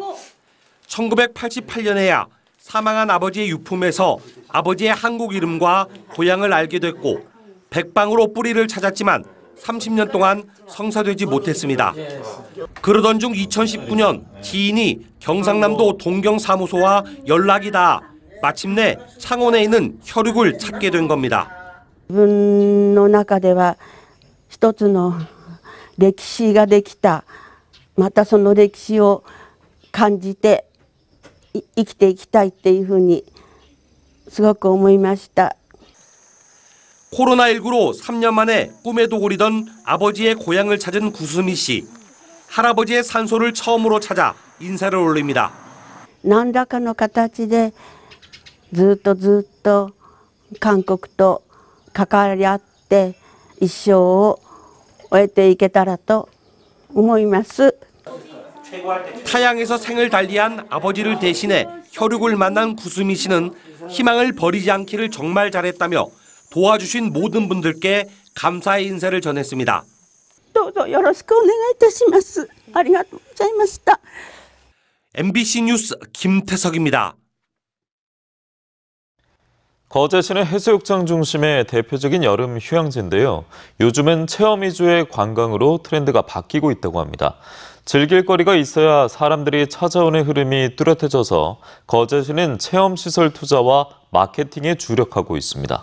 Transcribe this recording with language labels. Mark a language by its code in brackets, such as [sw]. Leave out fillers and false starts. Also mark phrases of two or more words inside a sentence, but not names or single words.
[ko] 1988년에야 사망한 아버지의 유품에서 아버지의 한국 이름과 고향을 알게 됐고 백방으로 뿌리를 찾았지만 30년 동안 성사되지 못했습니다. 그러던 중 2019년 지인이 경상남도 동경사무소와 연락이 닿아 마침내 창원에 있는 혈육을 찾게 된 겁니다. [ja] 自分の中では一つの歴史ができた。またその歴史を感じて生きていきたいっていうふうにすごく思いました。 [ko] 코로나19로 3년 만에 꿈에도 그리던 아버지의 고향을 찾은 구수미 씨. 할아버지의 산소를 처음으로 찾아 인사를 올립니다. [ja] 何らかの形でずっと韓国と関わり合って一生を終えていけたらと思います。 [ko] 타양에서 생을 달리한 아버지를 대신해 혈육을 만난 구수미 씨는 희망을 버리지 않기를 정말 잘했다며 도와주신 모든 분들께 감사의 인사를 전했습니다. [ja] どうぞよろしくお願いいたします。ありがとうございました。 [ko] MBC 뉴스 김태석입니다. 거제시는 해수욕장 중심의 대표적인 여름 휴양지인데요. 요즘은 체험 위주의 관광으로 트렌드가 바뀌고 있다고 합니다. 즐길 거리가 있어야 사람들이 찾아오는 흐름이 뚜렷해져서 거제시는 체험시설 투자와 마케팅에 주력하고 있습니다.